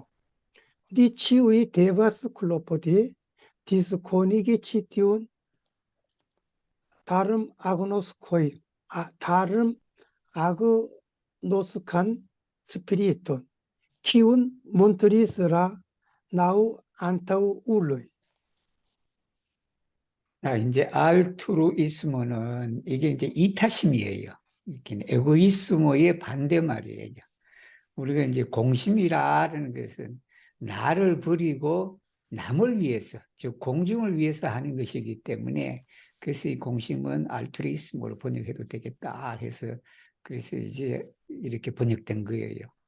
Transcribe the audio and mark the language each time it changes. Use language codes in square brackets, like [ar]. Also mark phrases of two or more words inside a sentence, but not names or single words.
[eo] Li ĉiuj devas klopodi diskonigi ĉi tiun darum agnoskan spiriton, kiun montris la naŭ antaŭuloj. [ko] 이제 알투루이스모는 이게 이제 이타심이에요. 이게 에고이스모의 반대말이에요. 우리가 이제 공심이라는 것은 나를 버리고 남을 위해서, 즉 공중을 위해서 하는 것이기 때문에 그래서 이 공심은 알투리스모로 번역해도 되겠다 해서 그래서 이제 이렇게 번역된 거예요.